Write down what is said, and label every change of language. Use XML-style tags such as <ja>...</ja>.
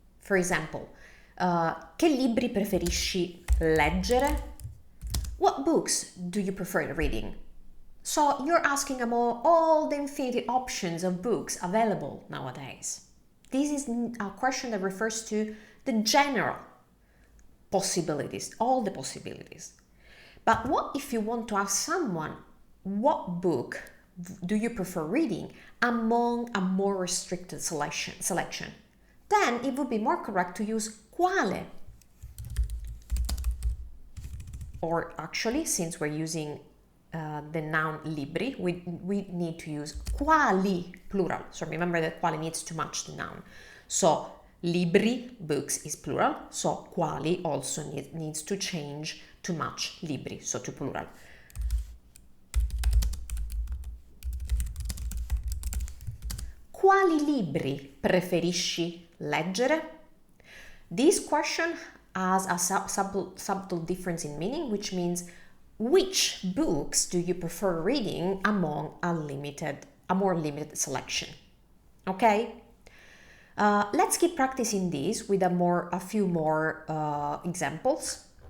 <en>For example,</en> <it>che libri preferisci leggere?</it> <en>What books do you prefer reading? So you're asking about all the infinity options of books available nowadays. This is a question that refers to the general possibilities, all the possibilities. But what if you want to ask someone, what book do you prefer reading among a more restricted selection? Then it would be more correct to use quale. Or actually, since we're using the noun libri, we need to use quali, plural. So remember that quale needs to match the noun. So libri, books, is plural. So quali also needs to change to match libri, so to plural.</en> <it>Quali libri preferisci leggere?</it> <en>This question has a subtle difference in meaning, which means which books do you prefer reading among a more limited selection? Okay? Let's keep practicing this with a few more examples.</en>